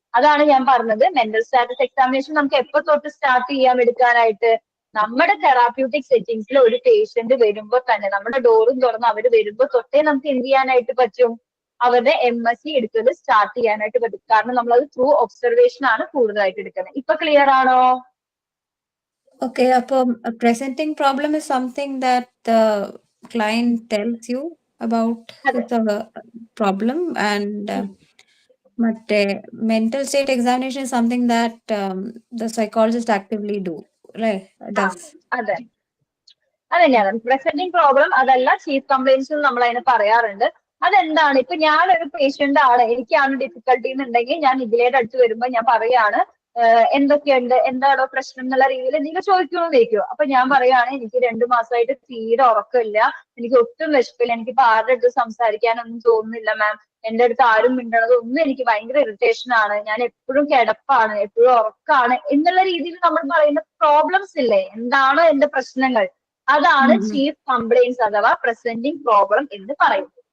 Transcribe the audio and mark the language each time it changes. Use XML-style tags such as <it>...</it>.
<ml>അതാണ് ഞാൻ പറഞ്ഞത്, മെന്റൽ സ്റ്റാറ്റസ് എക്സാമിനേഷൻ നമുക്ക് എപ്പോ തൊട്ട് സ്റ്റാർട്ട് ചെയ്യാം എടുക്കാനായിട്ട്, നമ്മുടെ തെറാപ്യൂട്ടിക് സെറ്റിംഗ്സിൽ ഒരു പേഷ്യന്റ് വരുമ്പോൾ തന്നെ, നമ്മുടെ ഡോറും തുറന്ന് അവർ വരുമ്പോൾ തൊട്ടേ നമുക്ക് എന്ത് ചെയ്യാനായിട്ട് പറ്റും, അവരുടെ MSc എടുത്തത് സ്റ്റാർട്ട് ചെയ്യാനായിട്ട് പറ്റും. കാരണം നമ്മളത് ത്രൂ ഒബ്സർവേഷൻ ആണ് കൂടുതലായിട്ട് എടുക്കുന്നത്. ഇപ്പൊ ക്ലിയർ ആണോ?</ml> <en>Okay, അപ്പം presenting problem is something that the client tells you about</en> <ml>അതെ.</ml> <en>the problem, and മറ്റേ mental state examination is something that the psychologist actively do, right? Does.</en> <ml>അതെ അതെന്നെയാണ് പ്രസന്റിംഗ് പ്രോബ്ലം. അതല്ല ചീഫ് കംപ്ലൈൻസ് നമ്മൾ അതിനെ പറയാറുണ്ട്. അതെന്താണ്? ഇപ്പൊ ഞാനൊരു പേഷ്യന്റ് ആണ്, എനിക്കാണ് ഡിഫിക്കൽട്ടി എന്നുണ്ടെങ്കിൽ ഞാൻ ഇതിലേടെ അടുത്ത് വരുമ്പോ ഞാൻ പറയാണ് എന്തൊക്കെയുണ്ട്, എന്താണോ പ്രശ്നം എന്നുള്ള രീതിയിൽ നിങ്ങൾ ചോദിക്കണോ. അപ്പൊ ഞാൻ പറയാണ് എനിക്ക് 2 മാസമായിട്ട് തീരെ ഉറക്കമില്ല, എനിക്ക് ഒട്ടും വിശപ്പില്ല, എനിക്കിപ്പോ ആരുടെ അടുത്ത് സംസാരിക്കാനൊന്നും തോന്നുന്നില്ല മാം, എന്റെ അടുത്ത് ആരും മിണ്ടണത് ഒന്നും എനിക്ക് ഭയങ്കര ഇറിറ്റേഷൻ ആണ്, ഞാൻ എപ്പോഴും കിടപ്പാണ്, എപ്പോഴും ഉറക്കാണ് എന്നുള്ള രീതിയിൽ നമ്മൾ പറയുന്ന പ്രോബ്ലംസ് ഇല്ലേ, എന്താണോ എന്റെ പ്രശ്നങ്ങൾ, അതാണ് ചീഫ് കംപ്ലൈൻസ് അഥവാ പ്രസന്റിംഗ് പ്രോബ്ലം എന്ന് പറയുന്നത്.</ml>